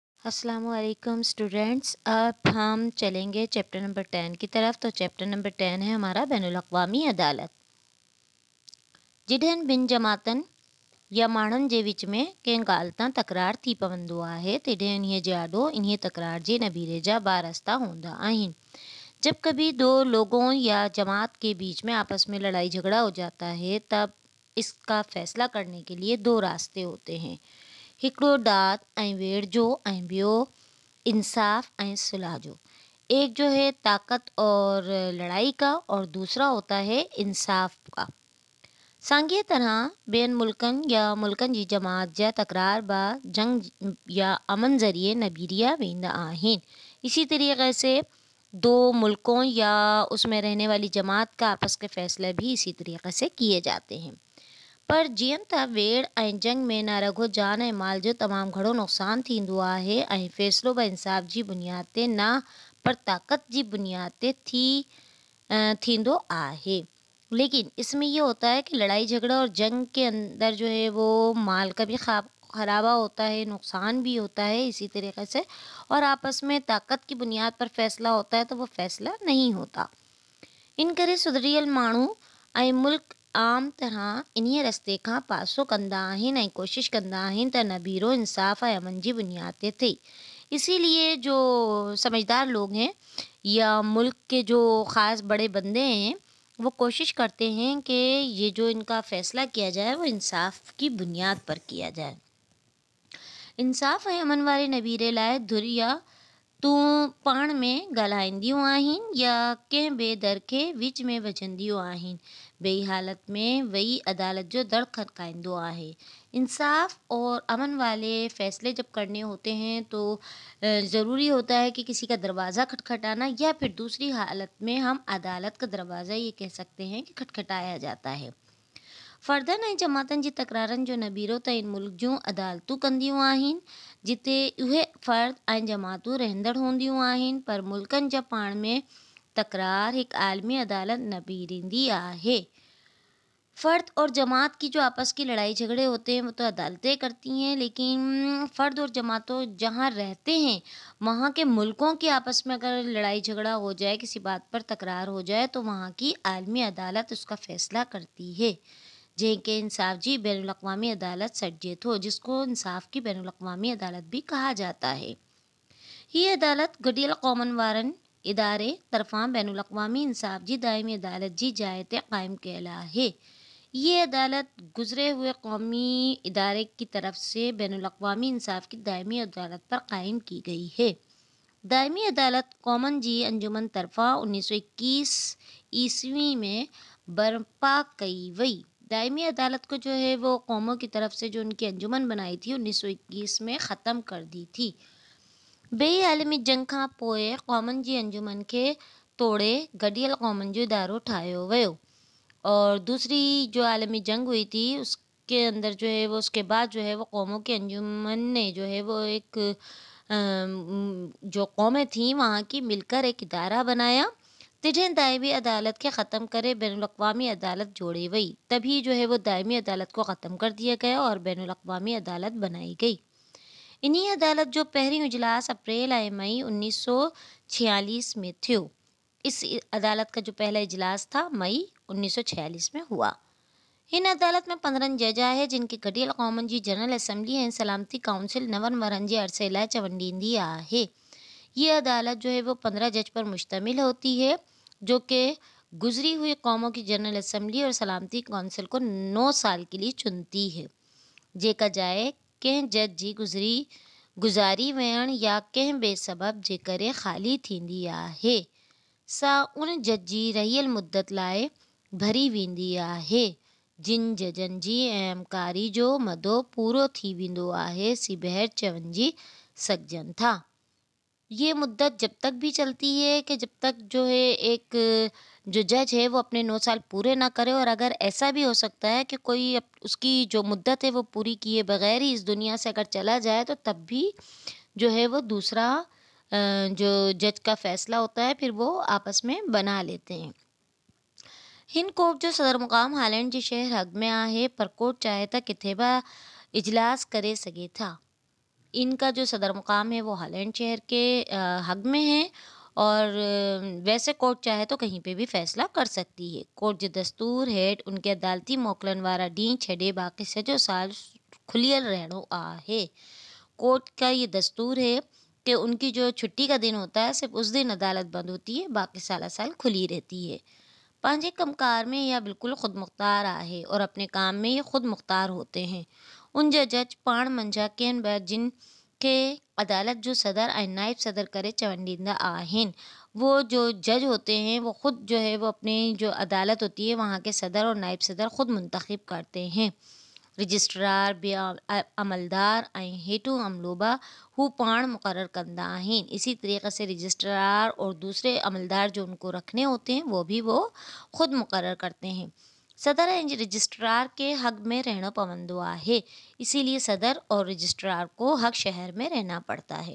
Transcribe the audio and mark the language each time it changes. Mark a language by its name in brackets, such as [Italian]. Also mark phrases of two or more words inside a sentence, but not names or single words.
[Arabic] السلام علیکم [Urdu] اسٹوڈنٹس۔ اب ہم چلیں گے [English] chapter number 10 [Urdu] کی طرف. تو [English] chapter number 10 [Urdu] ہے ہمارا بین الاقوامی عدالت. [Sindhi] जिडहन बिन जमातन या माण्हुनि जे विच में कंहिं ॻाल्हि तां तकरार थी पवंदो आहे तॾहिं इन्हीअ जे आॾो इन्हीअ तकरार जे नबीरे जा ॿ रास्ता हूंदा आहिनि। [Urdu] جب کبھی دو لوگوں یا جماعت کے بیچ میں آپس میں لڑائی جھگڑا ہو جاتا ہے تب اس کا فیصلہ کرنے کے لیے دو راستے ہوتے ہیں. [Sindhi] हिकिड़ो दाद ऐं वेड़ जो ऐं ॿियो इंसाफ ऐं सुलह जो। [Urdu] ایک جو ہے طاقت اور لڑائی کا اور دوسرا ہوتا ہے انصاف کا. [Sindhi] साॻिए तरह ॿियनि मुल्कनि या मुल्कनि जी जमात जा तकरार बा जंग या अमन ज़रिए नबीरिया वेंदा आहिनि। [Urdu] اسی طریقے سے دو ملکوں یا اس میں رہنے والی جماعت کا آپس کے فیصلے بھی اسی طریقے سے کیے جاتے ہیں. [Sindhi] पर जीअं त वेड़ ऐं जंग में न रुॻो जान ऐं माल जो तमामु घणो नुक़सानु थींदो आहे ऐं फ़ैसिलो बि इंसाफ़ जी बुनियाद ते न पर ताक़त जी बुनियाद ते थींदो आहे। [Urdu] لیکن اس میں یہ ہوتا ہے کہ لڑائی جھگڑا اور جنگ کے اندر جو ہے وہ مال کا بھی خرابہ ہوتا ہے، نقصان بھی ہوتا ہے اسی طریقے سے، اور آپس میں طاقت کی بنیاد پر فیصلہ ہوتا ہے تو وہ فیصلہ نہیں ہوتا. [Sindhi] इन करे सुधरियल माण्हू ऐं मुल्क आम तरह इन्हीअ रस्ते खां पासो कंदा आहिनि ऐं कोशिशि कंदा आहिनि त नबीरो इंसाफ़ ऐं अमन जी बुनियाद ते थिए। [Urdu] اسی لیے جو سمجھدار لوگ ہیں یا ملک کے جو خاص بڑے بندے ہیں وہ کوشش کرتے ہیں کہ یہ جو ان کا فیصلہ کیا جائے وہ انصاف کی بنیاد پر کیا جائے. [Sindhi] इंसाफ ऐं अमन वारे नबीरे लाइ धुर या तूं पाण में ॻाल्हाईंदियूं आहिनि या कंहिं ॿिए दर खे विच में वझंदियूं आहिनि। ॿई हालत में वही अदालत जो दर खटकाईंदो आहे। [Urdu] انصاف اور امن والے فیصلے جب کرنے ہوتے ہیں تو ضروری ہوتا ہے کہ کسی کا دروازہ کھٹکھٹانا، یا پھر دوسری حالت میں ہم عدالت کا دروازہ یہ کہہ سکتے ہیں کہ کھٹکھٹایا جاتا ہے. [Sindhi] फ़र्दनि ऐं जमातनि जी तकरारनि जो नबीरो त इन मुल्क जूं अदालतूं कंदियूं आहिनि जिते उहे फ़र्द ऐं जमातूं रहंदड़ हूंदियूं आहिनि, पर मुल्कनि जा पाण में तकरार हिकु आलमी अदालत नबीरींदी आहे। [Urdu] فرد اور جماعت کی جو آپس کی لڑائی جھگڑے ہوتے ہیں وہ تو عدالتیں کرتی ہیں، لیکن فرد اور جماعتوں جہاں رہتے ہیں وہاں کے ملکوں کے آپس میں اگر لڑائی جھگڑا ہو جائے، کسی بات پر تکرار ہو جائے تو وہاں کی عالمی عدالت اس کا فیصلہ کرتی ہے, [Sindhi] जंहिंखे इंसाफ जी बैनुल अक़वामी अदालत सॾिजे थो, [Urdu] جس کو انصاف کی بین الاقوامی عدالت بھی کہا جاتا ہے. [Sindhi] हीअ अदालत गॾियल क़ौमनि वारनि इदारे तरफ़ां बैनुल अक़वामी इंसाफ जी दाइमी अदालत जी जाइ ते क़ाइमु कयल आहे। [Urdu] یہ عدالت گزرے ہوئے قومی ادارے کی طرف سے بین الاقوامی انصاف کی دائمی عدالت پر قائم کی گئی ہے. [Sindhi] दाइमी अदालत कौमन जी अंजुमन तरफ़ां 1921 ईस्वी में बर्पा कई वई। [Urdu] دائمی عدالت کو جو ہے وہ قوموں کی طرف سے جو ان کی انجمن بنائی تھی 1921 میں ختم کر دی تھی. [Sindhi] ॿिई आलमी जंग खां पोइ क़ौमनि जी अंजुमन खे तोड़े गॾियल क़ौमनि जो इदारो ठाहियो वियो, [Urdu] اور دوسری جو عالمی جنگ ہوئی تھی اس کے اندر جو ہے وہ اس کے بعد جو ہے وہ قوموں کے انجمن نے جو ہے وہ ایک جو قومیں تھیں وہاں کی مل کر ایک ادارہ بنایا. [Sindhi] तॾहिं दाइमी अदालत के ख़त्म करे बैनुल अक़वामी अदालत जोड़ी वई। [Urdu] تبھی جو ہے وہ دائمی عدالت کو ختم کر دیا گیا اور بین الاقوامی عدالت بنائی گئی. [Sindhi] इन्हीं अदालत जो पहिरीं इजलास अप्रैल ऐं मई 1946 में थियो। [Urdu] اس عدالت کا جو پہلا اجلاس تھا مئی 1946 میں ہوا. [Sindhi] हिन अदालत में 15 जज आहे जिनखे गॾियल क़ौमनि जी [English] जनरल असम्बली [Sindhi] ऐं सलामती काउंसिल 9 वरहनि जे अरसे लाइ चवण ॾींदी आहे। [Urdu] یہ عدالت جو ہے وہ 15 جج پر مشتمل ہوتی ہے جو کہ گزری ہوئی قوموں کی [English] general assembly [Urdu] اور سلامتی کاؤنسل کو 9 سال کے لیے چنتی ہے, [Sindhi] जेका जाइ कंहिं जज जी गुज़ारी वेयण या कंहिं ॿिए सबब जे करे ख़ाली थींदी आहे। सा उन जज जी रहियल मुद्दत लाइ भरी वेंदी आहे जिन जजनि जी अहमकारी जो मदो पूरो थी वेंदो आहे, सी बहर चवंजी सघजनि था। [Urdu] یہ مدت جب تک بھی چلتی ہے کہ جب تک جو ہے ایک جو جج ہے وہ اپنے 9 سال پورے نہ کرے، اور اگر ایسا بھی ہو سکتا ہے کہ کوئی اس کی جو مدت ہے وہ پوری کیے بغیر ہی اس دنیا سے اگر چلا جائے تو تب بھی جو ہے وہ دوسرا جو جج کا فیصلہ ہوتا ہے پھر وہ آپس میں بنا لیتے ہیں. [Sindhi] हिन कोर्ट जो सदर मुक़ाम हालैंड जे शहर हग में आहे, पर कोर्ट चाहे त किथे बि इजलास करे सघे था। [Urdu] ان کا جو صدر مقام ہے وہ ہالینڈ شہر کے ہگ میں ہے اور ویسے کورٹ چاہے تو کہیں پے بھی فیصلہ کر سکتی ہے. [Sindhi] कोर्ट जो दस्तूर हेठ उनके अदालती मोकलन वारा ॾींहुं छॾे बाक़ी सॼो साल खुलियल रहणो आहे। [Urdu] کورٹ کا یہ دستور ہے کہ ان کی جو چھٹی کا دن ہوتا ہے صرف اس دن عدالت بند ہوتی ہے، باقی سالا سال کھلی رہتی ہے. [Sindhi] पंहिंजे कमकार में यह बिल्कुल ख़ुद मुख्तार आहे [Urdu] اور اپنے کام میں یہ خود مختار ہوتے ہیں. [Sindhi] उन जा जज पाण मंझा केन ॿ जिन खे अदालत जो सदर ऐं नाइब सदर करे चवण ॾींदा आहिनि। [Urdu] وہ جو جج ہوتے ہیں وہ خود جو ہے وہ اپنی جو عدالت ہوتی ہے وہاں کے صدر اور نائب صدر خود منتخب کرتے ہیں. [Sindhi] रजिस्ट्रार अमलदार ऐं हेठूं अमलोबा हू पाण मुक़र्रर कंदा आहिनि। [Urdu] اسی طریقے سے رجسٹرار اور دوسرے عملدار جو ان کو رکھنے ہوتے ہیں وہ خود مقرر کرتے ہیں. [Sindhi] सदर ऐं रजिस्ट्रार के हक़ में रहणो पवंदो आहे, [Urdu] اسی لیے صدر اور رجسٹرار کو حق شہر میں رہنا پڑتا ہے.